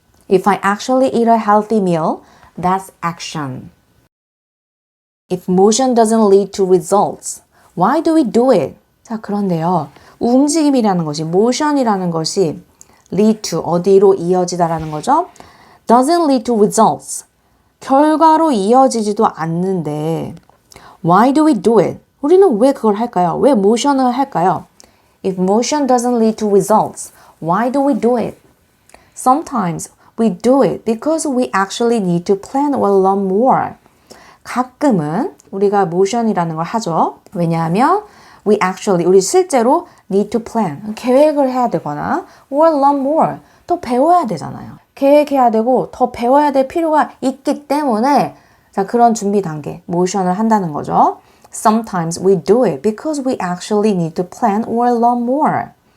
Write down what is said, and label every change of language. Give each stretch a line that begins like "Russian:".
English: If I actually eat a healthy meal, that's action. If motion doesn't lead to results, why do we do it?
Korean: 자, 그런데요. 움직임이라는 것이, motion이라는 것이 lead to, 어디로 이어지다라는 거죠?
English: doesn't lead to results.
Korean: 결과로 이어지지도 않는데
English: why do we do it?
Korean: 우리는 왜 그걸 할까요? 왜 motion을 할까요?
English: If motion doesn't lead to results, why do we do it? Sometimes we do it because we actually need to plan a lot more.
Korean: 가끔은 우리가 motion이라는 걸 하죠. 왜냐하면 우리 실제로
English: need to plan,
Korean: 계획을 해야 되거나
English: or learn more,
Korean: 더 배워야 되잖아요. 계획해야 되고 더 배워야 될 필요가 있기 때문에 자, 그런 준비 단계, motion을 한다는 거죠.
English: Sometimes we do it because we actually need to plan or learn more.